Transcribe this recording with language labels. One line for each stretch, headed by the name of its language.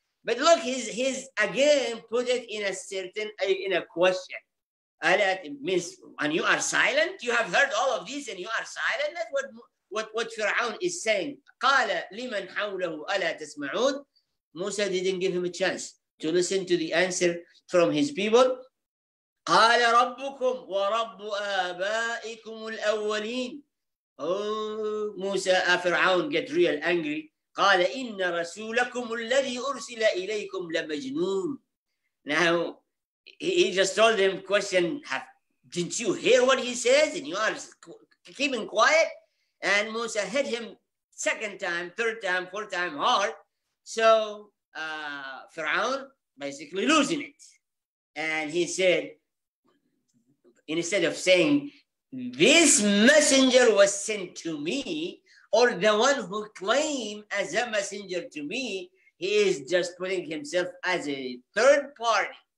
English: But look, he's again put it in a question. It means, and you are silent. You have heard all of this, and you are silent. That's what Fir'aun is saying.
Arabic: قال لمن حوله ألا تسمعون.
English: Musa didn't give him a chance to listen to the answer from his people.
Arabic: قال ربكم ورب آبائكم الأولين.
English: Oh, Musa, Fir'aun get real angry.
Arabic: قال إن رسولكم الذي أرسل إليكم لمجنون.
English: Now, he just told him question didn't you hear what he says? And you are keeping quiet. And Musa hit him second time, third time, fourth time hard. So Pharaoh basically losing it. And he said, instead of saying, this messenger was sent to me, or the one who claimed as a messenger to me, he is just putting himself as a third party.